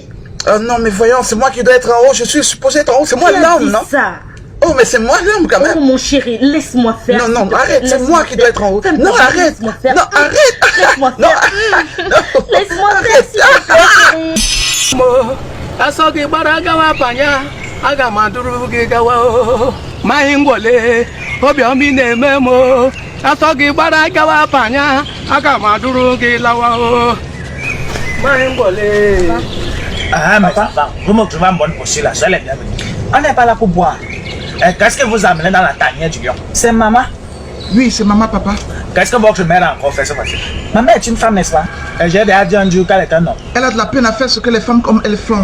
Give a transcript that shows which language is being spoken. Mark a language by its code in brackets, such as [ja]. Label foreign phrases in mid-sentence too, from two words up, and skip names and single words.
[fr] Oh non, mais voyons, c'est moi qui dois être en haut. Je suis supposé être en haut. C'est moi l'homme, non? Ça. Oh, mais c'est moi l'homme quand même. Oh mon chéri, laisse-moi faire. Non, non, arrête. C'est moi qui dois être en haut. Non, arrête. Non, arrête. Laisse-moi Non, faire. Laisse-moi faire, s'il te plaît, chéri. Asogi baragawa panya aga maduru gawa mahingole obiomi nememo asogi baragawa panya aga maduru lawa mahingole. Ah mais papa, vous me trouvez en bonne posture là, soyez les bienvenus. On n'est pas là pour boire. Qu'est-ce que vous amenez dans la tanière du lion? C'est maman? Oui, c'est maman, papa. Qu'est-ce que votre mère a encore fait ce matin? Ma mère est une femme, n'est-ce pas? J'ai déjà dit un jour qu'elle est un homme. Elle a de la peine à faire ce que les femmes comme elles font.